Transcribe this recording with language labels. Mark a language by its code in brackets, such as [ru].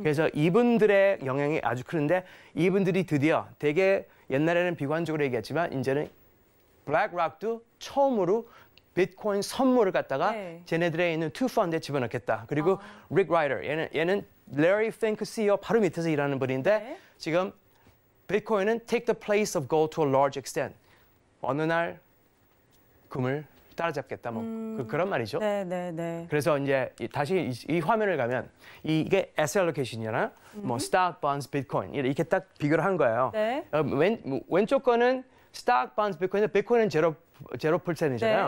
[ko] 그래서 이분들의 영향이 아주 크는데 이분들이 드디어 되게 옛날에는 비관적으로 얘기했지만 이제는 블랙록도 처음으로 비트코인 선물을 갖다가 네. 쟤네들에 있는 투 펀드에 집어넣겠다. 그리고 릭 라이더 얘는 Larry Fink CEO 바로 밑에서 일하는 분인데 네. 지금 비트코인은 [en] take the place of gold to a large extent. [ko] 어느 날 금을 따라잡겠다. 뭐 그런 말이죠. 네, 네, 네. 그래서 이제 다시 이 화면을 가면 이게 asset allocation이잖아요. 뭐 stock, bonds, bitcoin 이렇게 딱 비교를 한 거예요. 네. 왼쪽 거는 stock, bonds, bitcoin인데 bitcoin은 0%잖아요.